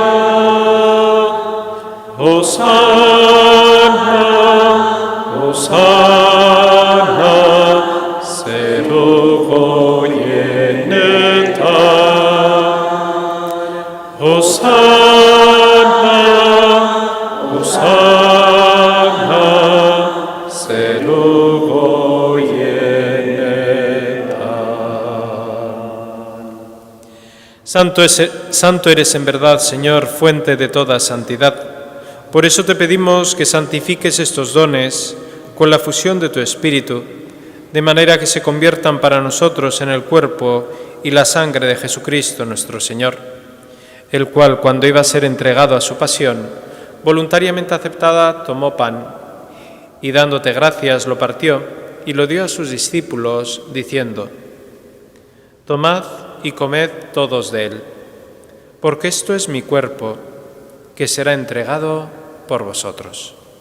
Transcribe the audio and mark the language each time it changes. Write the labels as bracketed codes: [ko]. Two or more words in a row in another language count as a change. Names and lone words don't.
[eu] Osana, Osana, zeru goienetan. Osana, Osana, zeru goienetan. [es] Santo eres en verdad, Señor, fuente de toda santidad. Por eso te pedimos que santifiques estos dones con la fusión de tu Espíritu, de manera que se conviertan para nosotros en el cuerpo y la sangre de Jesucristo nuestro Señor, el cual, cuando iba a ser entregado a su pasión, voluntariamente aceptada, tomó pan y, dándote gracias, lo partió y lo dio a sus discípulos, diciendo: Tomad y comed todos de él, porque esto es mi cuerpo, que será entregado por vosotros.